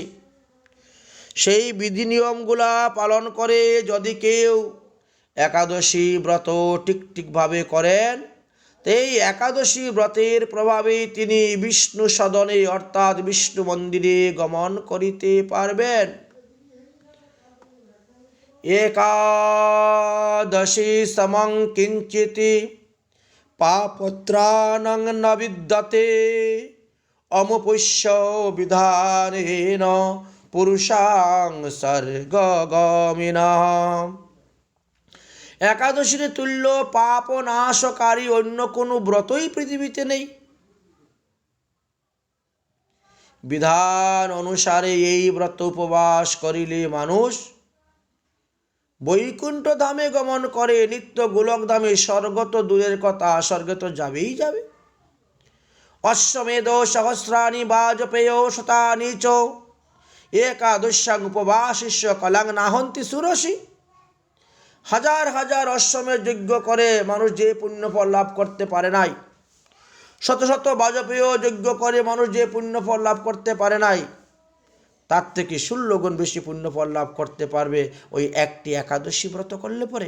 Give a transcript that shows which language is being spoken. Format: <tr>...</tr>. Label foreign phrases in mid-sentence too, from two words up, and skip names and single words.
<bn>সেই বিধি নিয়মগুলা পালন করে যদি কেউ একাদশী ব্রত ঠিকভাবে করেন, এই একাদশী ব্রতের প্রভাবে তিনি বিষ্ণু সদনে অর্থাৎ বিষ্ণু মন্দিরে গমন করিতে পারবেন।</bn> <sa>একাদশী সমং কিঞ্চিতি পাপত্রাণং ন বিদ্যতে অমুপুষ্য বিধানেন পুরুষাং স্বর্গগামিনাঃ।</sa> <bn>একাদশীর তুল্য পাপ নাশকারী অন্য কোনো ব্রতই পৃথিবীতে নেই। বিধান অনুসারে এই ব্রত উপবাস করিলে মানুষ বৈকুণ্ঠ ধামে গমন করে, নিত্য গোলক ধামে। স্বর্গ তো দূরের কথা, স্বর্গে তো যাবেই যাবে।</bn> <sa>অশ্বমেধ সহস্রাণি বাজপেয় শতানি চ একাদশ্যাং উপবাসিষ্য কলাং নাহন্তি সুরসি।</sa> <bn>হাজার হাজার অশ্বমেধ যজ্ঞ করে মানুষ যে পুণ্যফল লাভ করতে পারে নাই, শত শত বাজপেয় যজ্ঞ করে মানুষ যে পুণ্যফল লাভ করতে পারে নাই, তার থেকে 16 গুণ বেশি পুণ্যফল লাভ করতে পারবে ওই একটি একাদশী ব্রত করলে পরে।</bn>